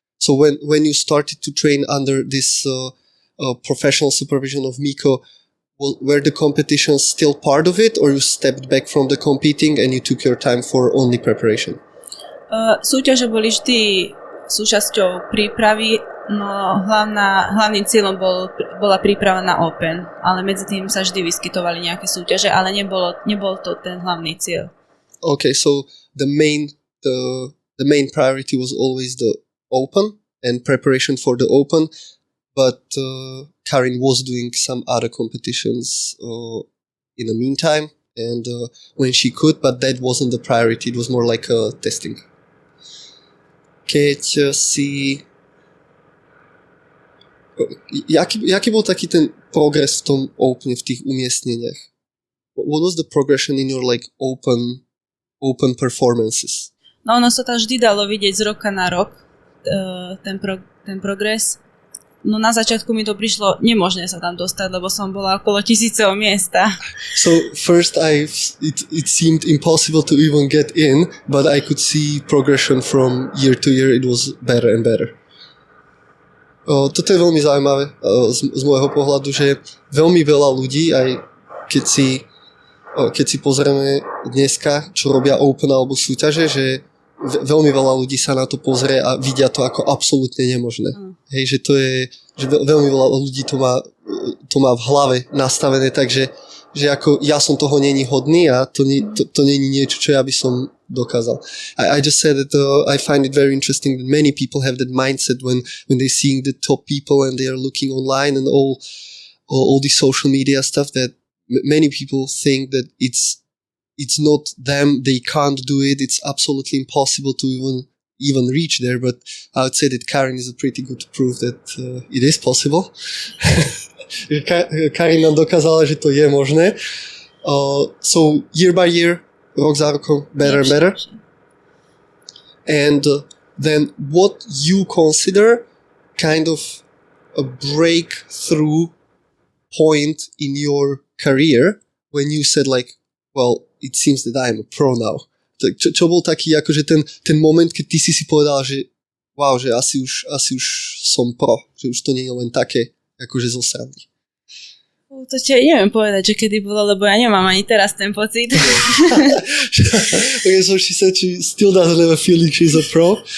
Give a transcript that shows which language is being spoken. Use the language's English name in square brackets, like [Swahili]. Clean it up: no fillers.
[English] So when you started to train under this professional supervision of Mikko, were the competitions still part of it, or you stepped back from the competing and you took your time for only preparation? [Slovak] Súťaže boli vždy súčasťou prípravy, no hlavným cieľom bola príprava na Open, ale medzi tým sa vždy vyskytovali nejaké súťaže, ale nebol to ten hlavný cieľ. [English] Okay, so the main priority was always the Open and preparation for the Open, but Karin was doing some other competitions in the meantime, and when she could, but that wasn't the priority. It was more like testing. [Slovak] Keď si... Jaký bol taký ten progres v tom open, v tých umiestneniach? [English] What was the progression in your like open performances? [Slovak] No ono sa to vždy dalo vidieť z roka na rok, ten progres. No na začiatku mi to prišlo nemožné sa tam dostať, lebo som bola okolo 1000 miesta. [English] So first it seemed impossible to even get in, but I could see progression from year to year. It was better and better. [Slovak] Toto je veľmi zaujímavé z môjho pohľadu, že veľmi veľa ľudí, aj keď si pozrieme dneska, čo robia open alebo súťaže, že veľmi veľa ľudí sa na to pozrie a vidia to ako absolútne nemožné. Hej, že to je, že veľmi veľa ľudí to má v hlave nastavené, takže že ako ja som toho není hodný a to není niečo, čo ja by som dokázal. [English] I just said that I find it very interesting that many people have that mindset when they're seeing the top people and they are looking online and all the social media stuff, that many people think that it's not them, they can't do it, it's absolutely impossible to even reach there, but I would say that Karin is a pretty good proof that it is possible. [Slovak] Karin nám dokázala, že to je možné. [English] So year by year, [Slovak] rok za rokom, [English] better and better. And then what you consider kind of a breakthrough point in your career when you said like, well, it seems that I am a pro now. [Slovak] Čo bol taký, akože ten moment, keď ty si povedal, že wow, že asi už som pro, že už to nie je len také, akože zo srandy. To neviem povedať, že kedy bolo, lebo ja nemám ani teraz ten pocit. [English] Okay, so she said she still doesn't have a feeling she's a pro.